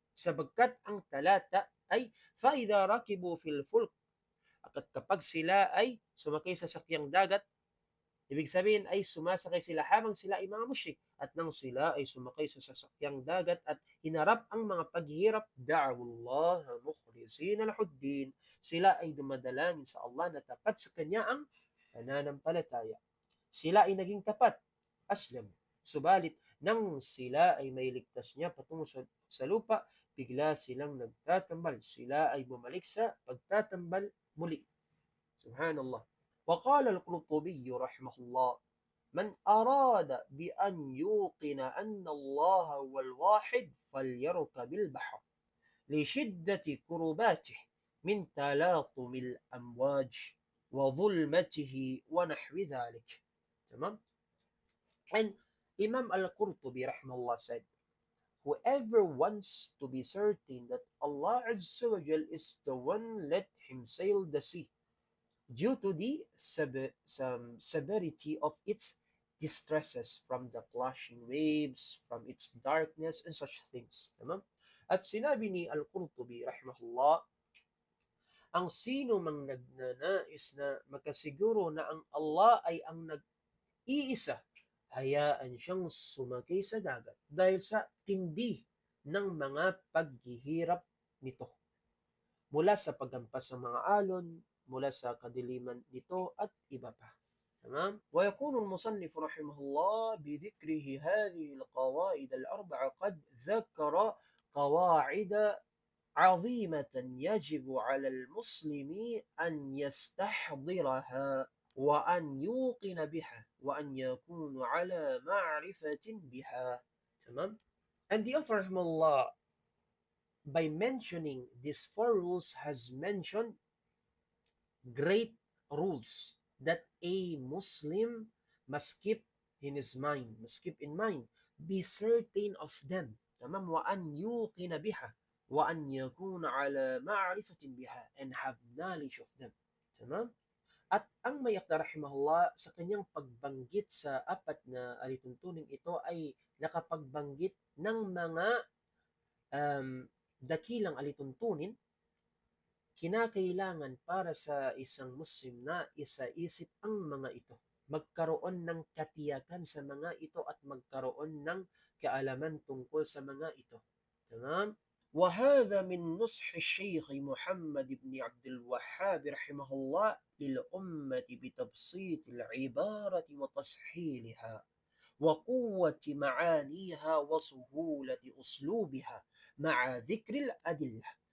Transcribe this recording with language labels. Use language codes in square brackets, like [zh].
[tl] Sabagkat ang talata ay [ar] فَإِذَا رَكِبُوا فِي الْفُلْكِ [tl] at kapag sila ay sumakay sa sakyang dagat, ibig sabihin ay sumasakay sila habang sila ay mga musyrik at nang sila ay sumakay sa sasakyang dagat at hinarap ang mga paghihirap, [ar] da'awullah mukhlisina lahuddin, [tl] sila ay dumadalangin sa Allah na tapat sa kanya ang pananampalataya. Sila ay naging tapat, aslam. Subalit nang sila ay may ligtas niya patungo sa lupa, bigla silang nagtatambal. Sila ay bumalik sa pagtatambal muli. [ar] Subhanallah. وقال القرطبي رحمه الله من أراد بأن يوقن أن الله هو الواحد فليركب البحر لشدة كرباته من تلاطم الأمواج وظلمته ونحو ذلك. تمام. [en] And Imam Al-Qurtubi rahimahullah said, whoever wants to be certain that Allah Azza wa Jal is the one, let him sail the sea due to the severity of its distresses, from the clashing waves, from its darkness, and such things. [ar] Tamam? [tl] At sinabi ni Al-Qurtubi, rahimahullah, ang sino mang nagnanais na makasiguro na ang Allah ay ang nag-iisa, hayaan siyang sumakay sa dagat dahil sa tindi ng mga paghihirap nito, mula sa paghampas ng mga alon, mula sa kadiliman nito at iba pa. [ar] تمام. ويكون المصنف رحمه الله بذكره هذه القواعد الأربعة قد ذكر قواعد عظيمة يجب على المسلم أن يستحضرها وأن يوقن بها وأن يكون على معرفة بها. تمام. [en] And the author رحمه الله, by mentioning these four rules, has mentioned great rules that a Muslim must keep in his mind, must keep in mind, be certain of them. [ar] Tamam. وأن يوقن بها وأن يكون على معرفة بها, [en] and have knowledge of them. [ar] Tamam. [tl] At ang Mayakda rahimahullah sa kanyang pagbanggit sa apat na alituntunin ito ay nakapagbanggit ng mga dakilang alituntunin. Kinakailangan para sa isang Muslim na isa-isip ang mga ito, magkaroon ng katiyakan sa mga ito at magkaroon ng kaalaman tungkol sa mga ito. [ar] Tamam? وهذا من نصح الشيخ محمد بن عبد الوهاب رحمه الله للأمة بتبسيط العبارة وتصحيحها وقوة معانيها وسهولة أسلوبها مع ذكر الأدلة.